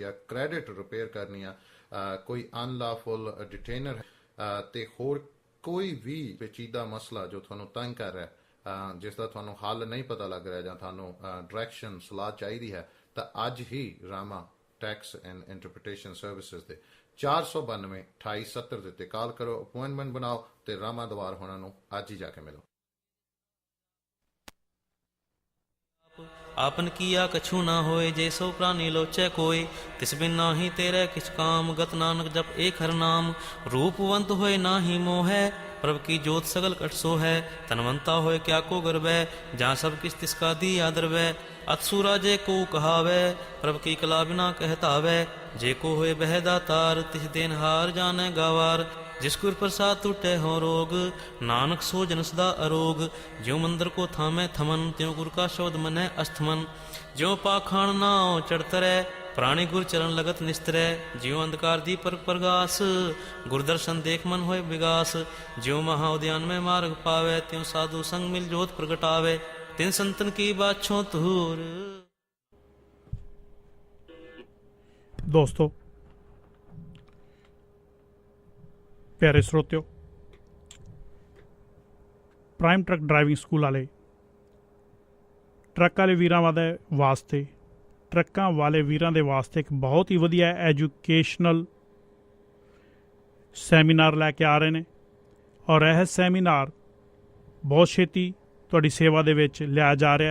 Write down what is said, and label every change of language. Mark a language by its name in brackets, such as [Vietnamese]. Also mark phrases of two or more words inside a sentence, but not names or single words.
[Punjabi] ਆ, [English] credit repair [Punjabi] ਕਰਨੀ ਆ, ਕੋਈ [English] unlawful detainer [Punjabi] ਤੇ ਹੋਰ ਕੋਈ ਵੀ ਪੇਚੀਦਾ ਮਸਲਾ ਜੋ ਤੁਹਾਨੂੰ ਤੰਗ ਕਰ ਰਿਹਾ, ਜਿਸ ਦਾ ਤੁਹਾਨੂੰ ਹੱਲ ਨਹੀਂ ਪਤਾ ਲੱਗ ਰਿਹਾ ਜਾਂ ਤੁਹਾਨੂੰ ਡਾਇਰੈਕਸ਼ਨ ਸਲਾਹ ਚਾਹੀਦੀ ਹੈ, ਤਾਂ ਅੱਜ ਹੀ ਰਾਮਾ ਟੈਕਸ ਐਂਡ ਇੰਟਰਪ੍ਰੀਟੇਸ਼ਨ ਸਰਵਿਸਿਜ਼ ਦੇ 492 2870 ਦੇ ਉੱਤੇ ਕਾਲ ਕਰੋ, ਅਪਾਇੰਟਮੈਂਟ ਬਣਾਓ ਤੇ ਰਾਮਾ ਦਵਾਰ ਹੋਣਾ ਨੂੰ ਅੱਜ ਹੀ ਜਾ ਕੇ ਮਿਲੋ। [Braj] आपन किया कछु ना होए, जे सो प्राणी लोचै कोय, तिस बिन नाही तेरे किछ काम, गत नानक जप एक हर नाम। रूपवंत होए नाही मोहै, प्रभ की जोत सगल कट सो है, तनवंता होए क्या को गर्वै, जहाँ सब किस तिसका दी आदर वै। अतसुरा जे को कहावै, प्रभ की कला बिना कहतावै, जे को होए बह दातार, तिस देन हार जानै गावार। जिस गुर प्रसाद टूटे हो रोग, नानक सो जन सदा अरोग। ज्यों मंदिर को थामे थमन, त्यों गुर का शब्द मनै अस्थमन। ज्यों पाखाण नाव चढ़तरै, प्राणी गुर चरण लगत निस्तरै। ज्यों अंधकार दी पर प्रगास, गुर दर्शन देख मन होए विगास। ज्यों महा उद्यान में मार्ग पावै, त्यों साधु संग मिल जोत प्रगटावै। तिन संतन की बाछों तूर। [Punjabi] दोस्तों, ਪਿਆਰੇ ਸਰੋਤਿਓ, ਪ੍ਰਾਈਮ ਟਰੱਕ ਡਰਾਈਵਿੰਗ ਸਕੂਲ ਵਾਲੇ ਟਰੱਕ ਵਾਲੇ ਵੀਰਾਂ ਵਾਸਤੇ ਟਰੱਕਾਂ ਵਾਲੇ ਵੀਰਾਂ ਦੇ ਵਾਸਤੇ ਇੱਕ ਬਹੁਤ ਹੀ ਵਧੀਆ [English] educational seminar [Punjabi] ਲੈ ਕੇ ਆ ਰਹੇ ਨੇ, ਔਰ ਇਹ ਸੈਮੀਨਾਰ ਬਹੁਤ ਛੇਤੀ ਤੁਹਾਡੀ ਸੇਵਾ ਦੇ ਵਿੱਚ ਲਿਆ ਜਾ ਰਿਹਾ।